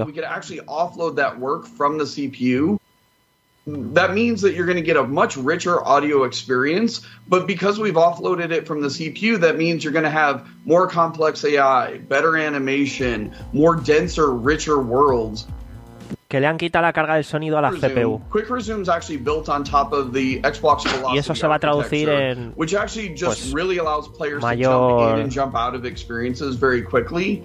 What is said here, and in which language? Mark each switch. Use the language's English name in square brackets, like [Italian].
[English] So we could actually offload that work from the CPU. That means that you're going to get a much richer audio experience, but because we've offloaded it from the CPU, that means you're going to have more complex AI, better animation, more denser, richer worlds. [Spanish] Que le han quitado la carga del sonido a la CPU. [English] Quick Resume is actually built on top of the Xbox Velocity. [Spanish] Y eso se va a traducir en, [English] which actually just really allows players to jump in and jump out of experiences very quickly.